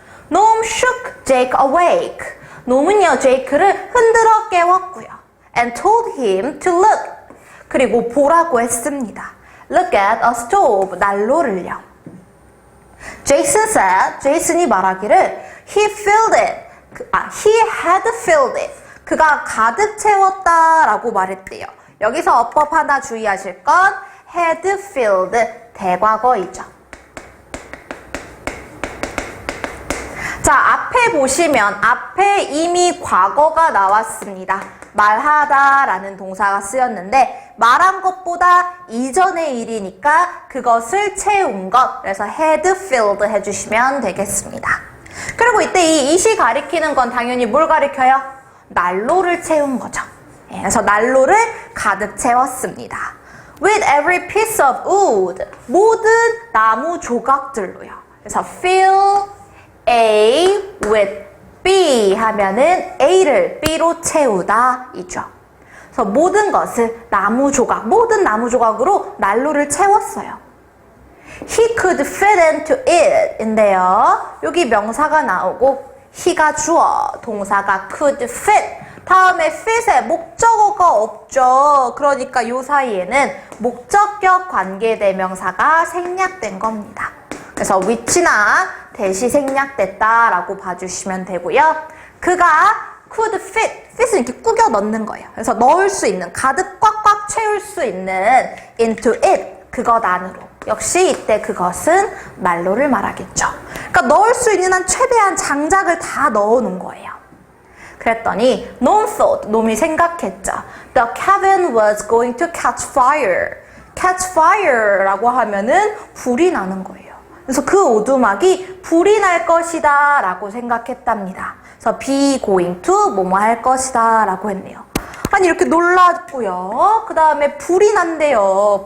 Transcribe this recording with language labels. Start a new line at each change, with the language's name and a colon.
English: Noam shook Jake awake.
Korean: 놈은요, 제이크를 흔들어 깨웠고요.
English: And told him to look.
Korean: 그리고 보라고 했습니다.
English: Look at a stove.
Korean: 난로를요.
English: Jason said,
Korean: 제이슨이 말하기를
English: he filled it. he had filled it.
Korean: 그가 가득 채웠다 라고 말했대요. 여기서 어법 하나 주의하실 건 had filled 대과거이죠. 자, 앞에 보시면 앞에 이미 과거가 나왔습니다. 말하다 라는 동사가 쓰였는데 말한 것보다 이전의 일이니까 그것을 채운 것. 그래서 had filled 해주시면 되겠습니다. 그리고 이때 이 it이 가리키는 건 당연히 뭘 가리켜요? 난로를 채운 거죠. 그래서 난로를 가득 채웠습니다.
English: With every piece of wood.
Korean: 모든 나무 조각들로요. 그래서 fill A with B 하면은 A를 B로 채우다 이죠. 그래서 모든 것을 나무 조각, 모든 나무 조각으로 난로를 채웠어요.
English: He could fit into it 인데요.
Korean: 여기 명사가 나오고 he가 주어, 동사가 could fit. 다음에 fit에 목적어가 없죠. 그러니까 요 사이에는 목적격 관계대명사가 생략된 겁니다. 그래서 위치나 대시 생략됐다라고 봐주시면 되고요. 그가 could fit, fit은 이렇게 꾸겨 넣는 거예요. 그래서 넣을 수 있는, 가득 꽉꽉 채울 수 있는 into it, 그것 안으로. 역시 이때 그것은 난로를 말하겠죠. 그러니까 넣을 수 있는 한 최대한 장작을 다 넣어놓은 거예요. 그랬더니
English: Gnome thought,
Korean: 놈이 생각했죠.
English: The cabin was going to catch fire.
Korean: catch fire라고 하면은 불이 나는 거예요. 그래서 그 오두막이 불이 날 것이다 라고 생각했답니다. 그래서 be going to 뭐뭐 할 것이다 라고 했네요. 아니 이렇게 놀랐고요. 그 다음에 불이 난대요.